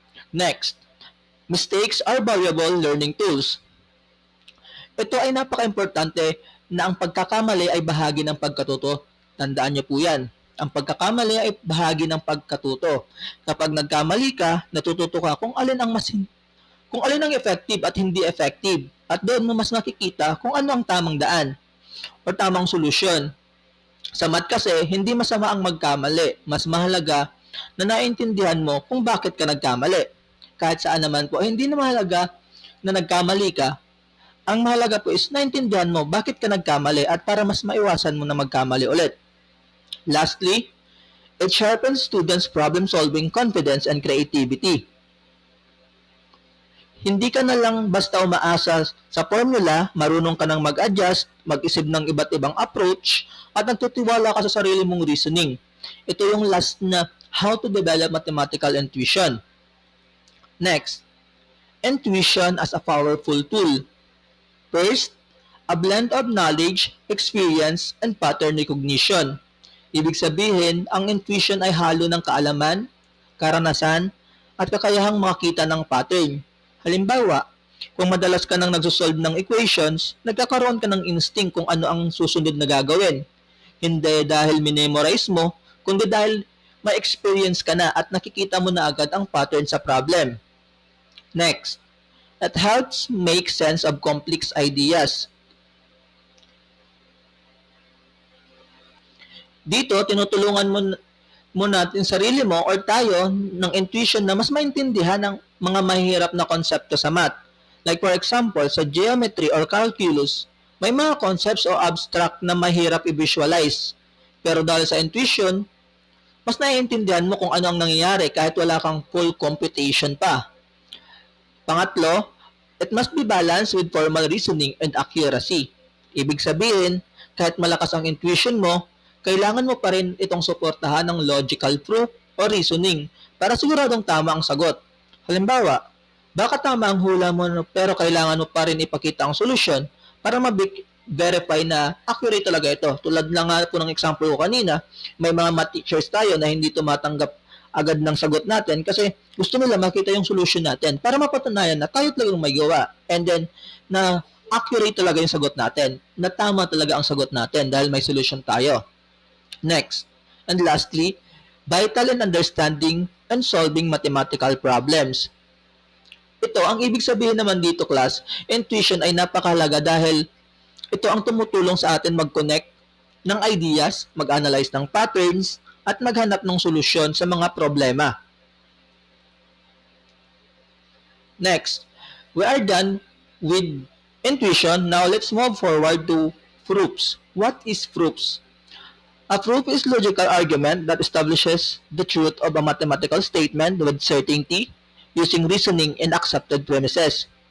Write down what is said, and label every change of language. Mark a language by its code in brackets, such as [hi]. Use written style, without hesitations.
[en] Next, mistakes are valuable learning tools. [tl] Ito ay napaka-importante na ang pagkakamali ay bahagi ng pagkatuto. Tandaan niyo po yan. Ang pagkakamali ay bahagi ng pagkatuto. Kapag nagkamali ka, natututo ka kung alin ang effective at hindi effective. At doon mo mas nakikita kung ano ang tamang daan o tamang solusyon. Sa math kasi, hindi masama ang magkamali. Mas mahalaga na naintindihan mo kung bakit ka nagkamali. Kahit saan naman po, hindi na mahalaga na nagkamali ka. Ang mahalaga po is naintindihan mo bakit ka nagkamali at para mas maiwasan mo na magkamali ulit. [en] Lastly, it sharpens students' problem-solving confidence and creativity. [tl] Hindi ka na lang basta umaasa sa formula, marunong ka nang mag-adjust, mag-isip ng iba't ibang approach, at nagtutiwala ka sa sarili mong reasoning. Ito yung last na [en] how to develop mathematical intuition. Next, intuition as a powerful tool. First, a blend of knowledge, experience, and pattern recognition. [tl] Ibig sabihin, ang intuition ay halo ng kaalaman, karanasan, at kakayahang makita ng pattern. Halimbawa, kung madalas ka nang nagsosolve ng equations, nagkakaroon ka ng instinct kung ano ang susunod na gagawin. Hindi dahil minemorize mo, kundi dahil may experience ka na at nakikita mo na agad ang pattern sa problem. Next, it helps make sense of complex ideas. Dito, tinutulungan mo natin sarili mo or tayo ng intuition na mas maintindihan ng mga mahirap na konsepto sa math. [en] Like for example, [tl] sa geometry or calculus, may mga concepts o abstract na mahirap i-visualize. Pero dahil sa intuition, mas naiintindihan mo kung ano ang nangyayari kahit wala kang full computation pa. Pangatlo, [en] It must be balanced with formal reasoning and accuracy. [tl] Ibig sabihin, kahit malakas ang intuition mo, kailangan mo pa rin itong suportahan ng logical proof o reasoning para siguradong tama ang sagot. Halimbawa, baka tama ang hula mo pero kailangan mo pa rin ipakita ang solusyon para verify na accurate talaga ito. Tulad na nga po ng example ko kanina, may mga math teachers tayo na hindi tumatanggap agad ng sagot natin kasi gusto nila makita yung solution natin para mapatunayan na tayo talagang may gawa. [en] And then, [tl] na accurate talaga yung sagot natin. Na tama talaga ang sagot natin dahil may solution tayo. [en] Next, and lastly, vital in understanding and solving mathematical problems. [tl] Ito, ang ibig sabihin naman dito, class, intuition ay napakahalaga dahil ito ang tumutulong sa atin mag-connect ng ideas, mag-analyze ng patterns, at maghanap ng solusyon sa mga problema. [en] Next, we are done with intuition. Now, let's move forward to proofs. What is proofs? A proof is logical argument that establishes the truth of a mathematical statement with certainty using reasoning and accepted premises.